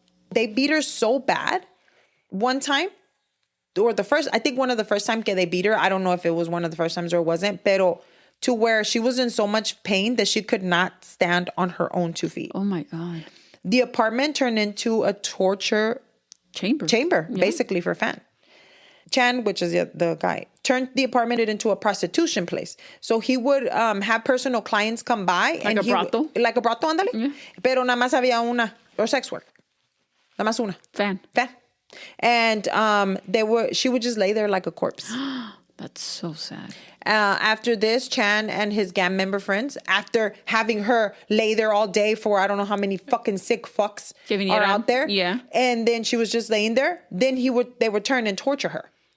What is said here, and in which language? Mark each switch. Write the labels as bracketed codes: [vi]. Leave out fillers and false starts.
[en] They beat her so bad one time, or I think one of the first time que they beat her, I don't know if it was one of the first times or it wasn't, pero to where she was in so much pain that she could not stand on her own 2 feet. Oh my God. The apartment turned into a torture chamber, basically, for Fan. Chan, which is the guy, turned the apartment into a prostitution place. So he would have personal clients come by. Like a brothel? Like a brothel, ándale. Yeah. [es] Pero nada más había una, [en] or sex work. [es] Nada más una. [en] Fan. And she would just lay there like a corpse. That's so sad. After this, Chan and his gang member friends, after having her lay there all day for I don't know how many fucking sick fucks are out there. Yeah. And then she was just laying there. Then they would turn and torture her.